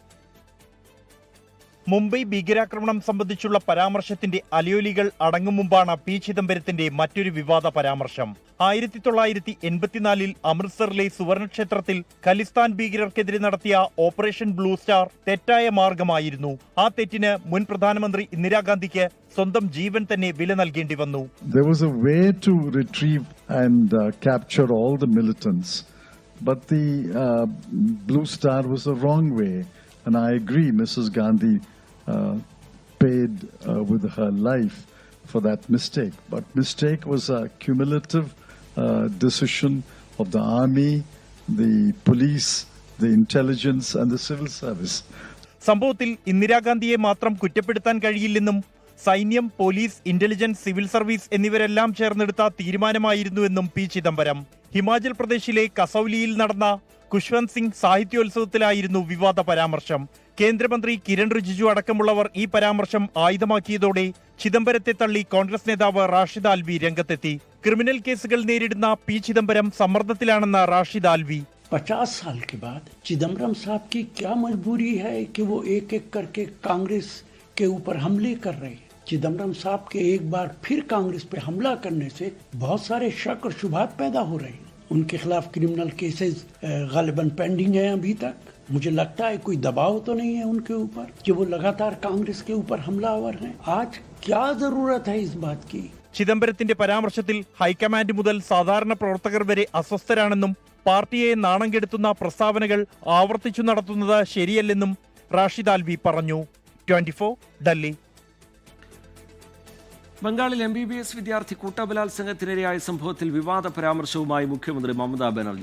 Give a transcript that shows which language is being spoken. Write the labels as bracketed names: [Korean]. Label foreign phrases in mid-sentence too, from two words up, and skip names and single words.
[Malayalam] മുംബൈ ഭീകരാക്രമണം സംബന്ധിച്ചുള്ള പരാമർശത്തിന്റെ അലയൊലികൾ അടങ്ങും മുമ്പാണ് പി ചിദംബരത്തിന്റെ മറ്റൊരു വിവാദ പരാമർശം. 1984 അമൃത്സറിലെ സുവർണക്ഷേത്രത്തിൽ ഖലിസ്ഥാൻ ഭീകരർക്കെതിരെ നടത്തിയ ഓപ്പറേഷൻ ബ്ലൂ സ്റ്റാർ തെറ്റായ മാർഗമായിരുന്നു. ആ തെറ്റിന് മുൻ പ്രധാനമന്ത്രി ഇന്ദിരാഗാന്ധിക്ക് സ്വന്തം ജീവൻ തന്നെ വില നൽകേണ്ടി വന്നു. [English] There was a way to retrieve and capture all the militants, but the Blue Star was the wrong way. And I agree, Mrs. Gandhi paid with her life for that mistake. But mistake was a cumulative decision of the army, the police, the intelligence and the civil service. [Malayalam] സംഭവത്തിൽ ഇന്ദിരാഗാന്ധിയെ മാത്രം കുറ്റപ്പെടുത്താൻ കഴിയില്ലെന്നും സൈന്യം, പോലീസ്, ഇന്റലിജൻസ്, [English] civil service [Malayalam] എന്നിവരെല്ലാം ചേർന്നെടുത്ത തീരുമാനമായിരുന്നുവെന്നും പി ചിദംബരം. ഹിമാചൽ പ്രദേശിലെ കസൌലിയിൽ നടന്ന ഖുഷ്വന്ത് സിംഗ് സാഹിത്യോത്സവത്തിലായിരുന്നു വിവാദ പരാമർശം. കേന്ദ്രമന്ത്രി കിരൺ റിജിജു അടക്കമുള്ളവർ ഈ പരാമർശം ആയുധമാക്കിയതോടെ ചിദംബരത്തെ തള്ളി കോൺഗ്രസ് നേതാവ് റാഷിദ് ആൽവി രംഗത്തെത്തി. ക്രിമിനൽ കേസുകൾ നേരിടുന്ന പി ചിദംബരം സമ്മർദ്ദത്തിലാണെന്ന് റാഷിദ് ആൽവി. [Hindi] 50 साल के बाद चिदम्बरम साहब की क्या मजबूरी है कि वो एक एक करके कांग्रेस के ऊपर हमले कर रहे हैं. चिदम्बरम साहब के एक बार फिर कांग्रेस पे हमला करने से बहुत सारे शक और शुबहात पैदा हो रहे हैं. उनके खिलाफ [English] criminal cases [Hindi] गालिबन पेंडिंग है अभी तक. मुझे लगता है कोई दबाव तो नहीं है उनके ऊपर कि वो लगातार कांग्रेस के ऊपर हमलावर हैं. आज क्या जरूरत है इस बात की. [Malayalam] ചിദംബരത്തിന്റെ പരാമർശത്തിൽ ഹൈക്കമാൻഡ് മുതൽ സാധാരണ പ്രവർത്തകർ വരെ അസ്വസ്ഥരാണെന്നും പാർട്ടിയെ നാണം കെടുത്തുന്ന പ്രസ്താവനകൾ ആവർത്തിച്ചു നടത്തുന്നത് ശരിയല്ലെന്നും റാഷിദ് ആൽവി പറഞ്ഞു. 24 ഡൽഹി. ബംഗാളിൽ MBBS വിദ്യാർത്ഥി കൂട്ടബലാത്സംഗത്തിനിരയായ സംഭവത്തിൽ വിവാദ പരാമർശവുമായി മുഖ്യമന്ത്രി മമതാ ബാനർജി.